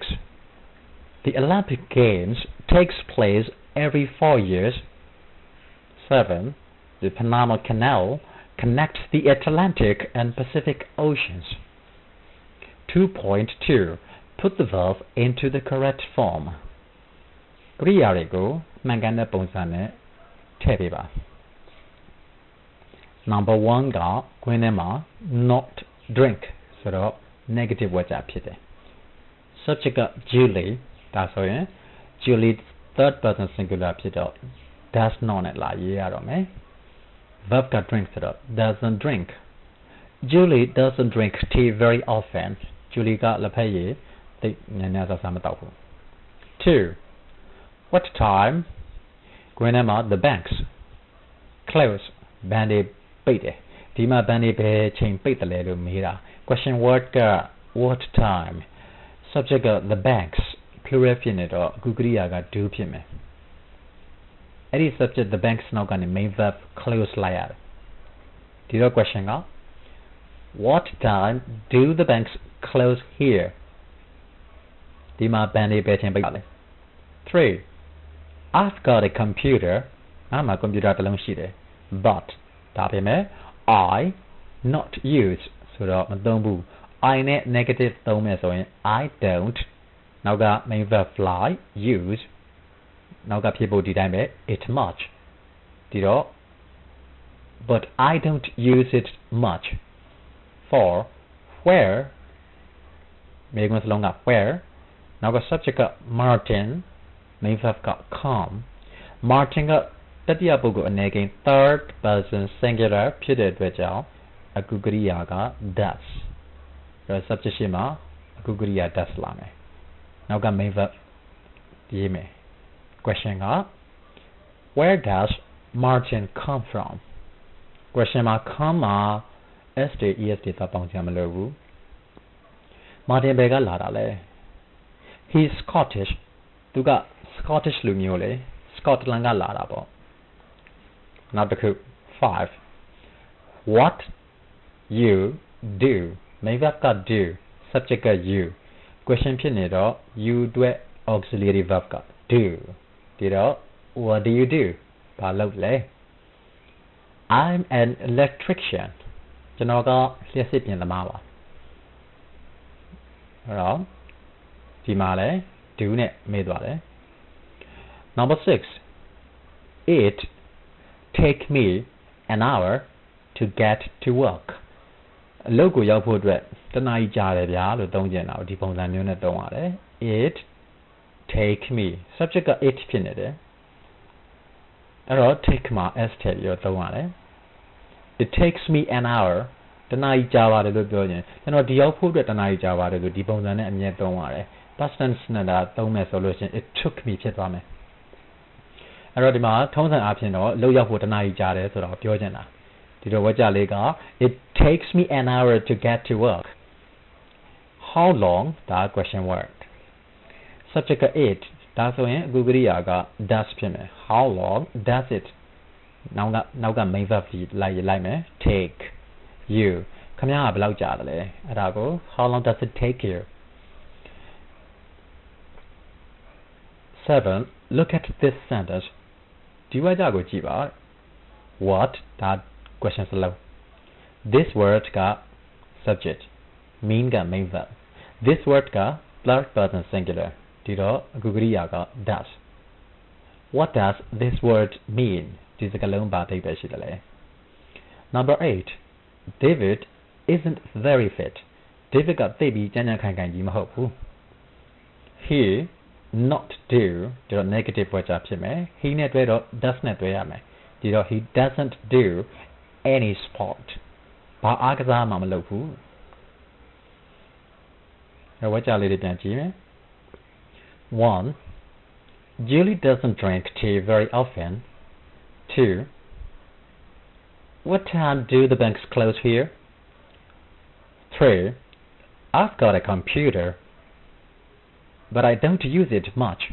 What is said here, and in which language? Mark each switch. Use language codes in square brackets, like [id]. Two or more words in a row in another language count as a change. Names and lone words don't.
[en] The Olympic Games takes place every 4 years. 7. The Panama Canal connects the Atlantic and Pacific Oceans. 2.2. Put the verb into the correct form. [my] ကရိယာတွေကိုမှန်ကန်တဲ့ပုံစံနဲ့ထည့်ပေးပါ [en] Number 1 [my] ကခွင်းထဲ မှာ [en] not drink [my] ဆိုတော့ negative ဝါကျဖြစ်တယ် Subject က Julie ဒါဆိုရင် Julie [en] third person singular [my] ဖြစ်တော့ [en] does not [my] နဲ့လာရေးရတော့မယ် Verb က drink ဆိုတော့ [en] doesn't drink Julie doesn't drink tea very often [my] Julie ကလက်ဖက်ရည်သိများများစားစားမတောက်ဘူး 2. [en] What time? [my] ခွင်းထဲမှာ [en] the banks close [my] ဘဏ်တွေပိတ်တယ်ဒီမှာဘဏ်တွေဘယ်ချိန်ပိတ်တယ်လဲလို့မေးတာ [en] question word [my] က [en] what time [my] subject က [en] the banks plural [my] ဖြစ်နေတော့အခုကရိယာက do ဖြစ်မယ်အဲ့ဒီ [en] subject the banks [my] နောက်ကနေ [en] main verb close [my] လိုက်ရတယ်ဒီတော့ question က [en] what time do the banks close here [my] ဒီမှာဘဏ်တွေဘယ်ချိန်ပိတ်တာလဲ 3. [en] I've got a computer [my] ငါမှာ computer တစ်လုံးရှိတယ် [en] but ဒါပေမဲ့ I not use [my] ဆိုတော့မသုံးဘူး [en] I နဲ့ negative [my] သုံးမယ်ဆိုရင် [en] I don't နောက်က main verb fly use [my] နောက်ကဖြစ်ဖို့ဒီတိုင်းပဲ [en] it much ဒီတော့ but I don't use it much 4. [my] Where မေးခွန်းစလုံးက where နောက်က subject က Martin [en] main verb [my] က come Martin ကတတိယပုဂ္ဂိုလ်အနေနဲ့ third [en] person singular [my] ဖြစ်တဲ့အတွက်ကြောင့်အခုကရိယာက does ဒါ subject ရှိမှာအခုကရိယာ does လာမယ်နောက်က [en] main verb [my] ရေးမယ် question က [en] where does Martin come from [my] question မှာ come မှာ s တွေ es တွေပေါင်းကြမလို့ဘူး Martin ဘယ်ကလာတာလဲ [en] he's Scottish [my] သူက Scottish လူမျိုးလေ Scotland ကလာတာပေါ့နောက်တစ်ခု 5. [en] What you do main verb [my] က do subject က you question ဖြစ်နေတော့ you အတွက် [en] auxiliary verb [my] က do ဒီတော့ [en] what do you do [my] ဘာလုပ်လဲ [en] I'm an electrician [my] ကျွန်တော်ကလျှပ်စစ်ပြင်သမားပါအဲ့တော့ဒီမှာလဲ do နဲ့မေးသွားတယ် [en] Number 6. It take me an hour to get to work. [my] အလုပ်ကိုရောက်ဖို့အတွက်တစ်နာရီကြာတယ်ဗျာလို့သုံးကြတာဒီပုံစံမျိုးနဲ့သုံးရတယ် [en] It take me [my] subject က it ဖြစ်နေတယ်အဲ့တော့ take မှာ s ထည့်ပြီးတော့သုံးရတယ် [en] It takes me an hour [my] တစ်နာရီကြာပါတယ်လို့ပြောရင်ကျွန်တော်ဒီရောက်ဖို့အတွက်တစ်နာရီကြာပါတယ်လို့ဒီပုံစံနဲ့အမြဲသုံးရတယ် [en] past tense [my] နဲ့ ဒါသုံးမယ်ဆိုလို့ရှိရင် [en] it took me [my] ဖြစ်သွားမယ်အဲ့တော့ဒီမှာထုံးစံအားဖြင့်တော့လောက်ရောက်ဖို့တစ်နာ ရီကြာတယ်ဆိုတော့ပြောချင်တာဒီတော့ဝါကြလေးက [en] it takes me an hour to get to work how long [my] ဒါ [en] question word [my] subject က it ဒါဆိုရင်အခုကရိယာက does ဖြစ်မယ် [en] how long does it [my] နောက်က [en] main verb [my] ကြီးလိုက်မယ် [en] take you [my] ခမရကဘယ်လောက်ကြာတယ်လဲအဲ့ဒါကို [en] how long does it take you [my] 7. [en] Look at this sentence [my] ဒီဝါကြကိုကြည့်ပါ what ဒါ question စလုံး [en] this word [my] က subject mean က [en] main verb this word [my] က [en] third person singular [my] ဒီတော့အခုကရိယာက does [en] what does this word mean [my] ဒီစကားလုံးဘာအဓိပ္ပာယ်ရှိတယ်လဲ [en] Number 8. David isn't very fit [my] David ကသိပြီးကြမ်းကြမ်းခိုင်ခိုင်ကြီးမဟုတ်ဘူး [en] he not do [my] ဒီတော့ negative ဝါကြဖြစ်မယ် he နဲ့တွဲတော့ does နဲ့တွဲရမယ်ဒီတော့ [en] he doesn't do any sport [my] ဘာအားကစားမှမလုပ်ဘူးဝါကြလေးတွေပြန်ကြည့်မယ် 1. [en] Julie doesn't drink tea very often 2. What time do the banks close here? 3. I've got a computer, but I don't use it much.